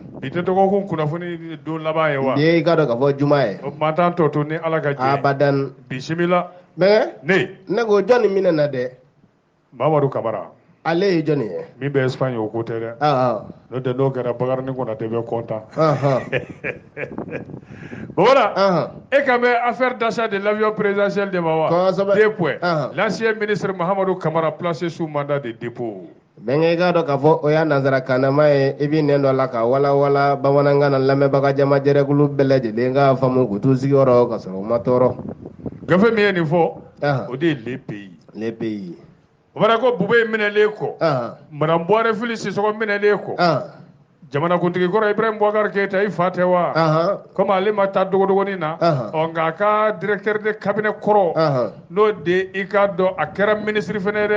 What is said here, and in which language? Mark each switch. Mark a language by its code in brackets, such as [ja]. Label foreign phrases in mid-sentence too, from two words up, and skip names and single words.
[bm] I tɛ dɔgɔkun kunnafoni don laban ye wa? Bi i ka dɔn ka fɔ juma ye. O tuma t'an tɔ to ni Ala ka jɛ ye. Abadan. Bisimila. Bɛgɛ? Ne ko jɔnni minɛ na dɛ? Mamadu Kamara. Ale ye jɔnni ye? Min bɛ Espagne o ko tɛ dɛ. N'o tɛ n'o kɛra Bakari Konate bɛ content. [fr] Voilà. Et quand même affaire d'achat de l'avion présidentiel de Mawa. 2 points. L'ancien ministre Mahamadou Kamara placé sous mandat de dépôt. [bm] Bɛnkɛ i k'a dɔn k'a fɔ o y'a nanzarakanama ye i b'i nɛn dɔ la ka walawala bamanankan na lamɛnbaga jama jɛrɛkulu bɛɛ lajɛlen k'a faamu k'u t'u sigiyɔrɔ ka sɔrɔ u ma tɔɔrɔ. Gafe min ye nin fɔ o de ye [fr] les pays. Les pays. [bm] O fana ko Bube minɛlen kɔ. Madame Buhari Fili Sisɔkɔ minɛlen kɔ. Jamanakuntigi kɔrɔ Ibrahim Boubacar Keita i fa tɛ wa? Comme ale ma taa dogodogoni na. Nka a ka [fr] directeur de cabinet [bm] kɔrɔ n'o de i k'a dɔn a kɛra ministre fana ye dɛ.